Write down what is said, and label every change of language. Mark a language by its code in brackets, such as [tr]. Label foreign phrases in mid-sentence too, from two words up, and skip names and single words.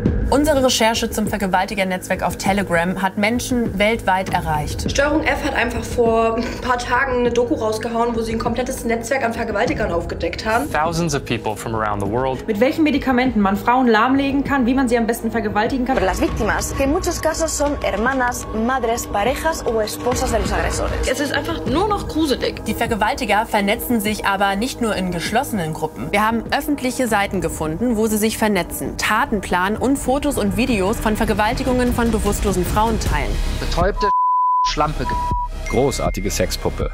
[de] Unsere Recherche zum Vergewaltigernetzwerk auf Telegram hat Menschen weltweit erreicht. Steuerung F hat einfach vor ein paar Tagen eine Doku rausgehauen, wo sie ein komplettes Netzwerk an Vergewaltigern aufgedeckt haben. [en] Thousands of people from around the world. [de] Mit welchen Medikamenten man Frauen lahmlegen kann, wie man sie am besten vergewaltigen kann. [es] Las víctimas, que en muchos casos son hermanas, madres, parejas o esposas de los agresores. [de] Es ist einfach nur noch gruselig. Die Vergewaltiger vernetzen sich aber nicht nur in geschlossenen Gruppen. Wir haben öffentliche Seiten gefunden, wo sie sich vernetzen, Taten planen und Fotos und Videos von Vergewaltigungen von bewusstlosen Frauen teilen. Betäubte Schlampe. Großartige Sexpuppe.